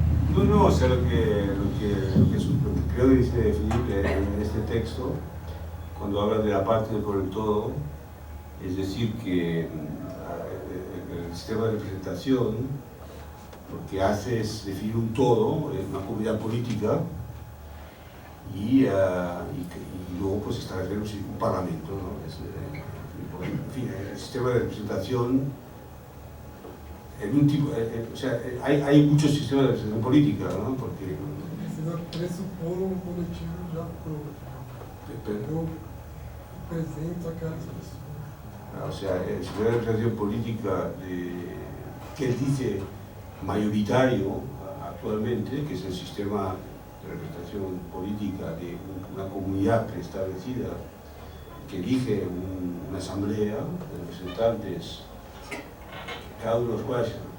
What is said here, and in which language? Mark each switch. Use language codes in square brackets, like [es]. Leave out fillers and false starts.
[es] No, o sea, lo que creo que dice Felipe en este texto, cuando habla de la parte por el todo, es decir, que el sistema de representación lo que hace es definir un todo, una comunidad política, y luego pues establecer un parlamento, ¿no? En fin, el sistema de representación, en un tipo, o sea, hay muchos sistemas de representación política, ¿no? Porque [pt] pressupor um coletivo já pronto. Eu represento aquelas pessoas. [es] O sea, el sistema de representación política que él dice mayoritario actualmente, que es el sistema de representación política de una comunidad preestablecida que elige una asamblea de representantes, cada uno de los cuales